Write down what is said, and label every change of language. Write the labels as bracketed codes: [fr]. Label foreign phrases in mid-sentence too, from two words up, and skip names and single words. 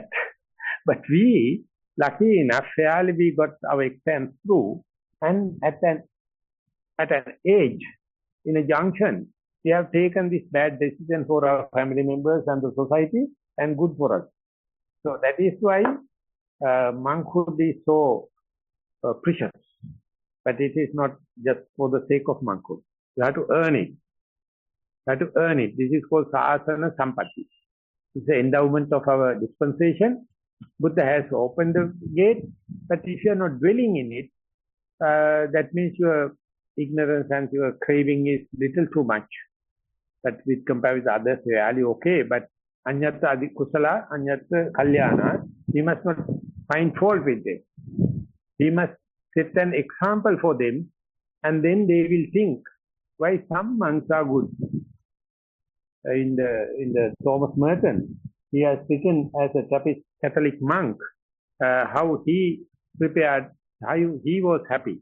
[en] But we, lucky enough, fairly we got our exams through, and at an age, in a junction, we have taken this bad decision for our family members and the society, and good for us. So that is why monkhood is so precious. But it is not just for the sake of monkhood. You have to earn it. You have to earn it. This is called [pi] sasana sampatti. [en] It's the endowment of our dispensation. Buddha has opened the gate, but if you are not dwelling in it, that means your ignorance and your craving is little too much. But with compared with others, really okay. [pi] But anyata adi kusala, anyata kalyana, [en] we must not find fault with them. We must set an example for them, and then they will think why some monks are good. In the Thomas Merton, he has written as a Trappist Catholic monk how he prepared, how he was happy.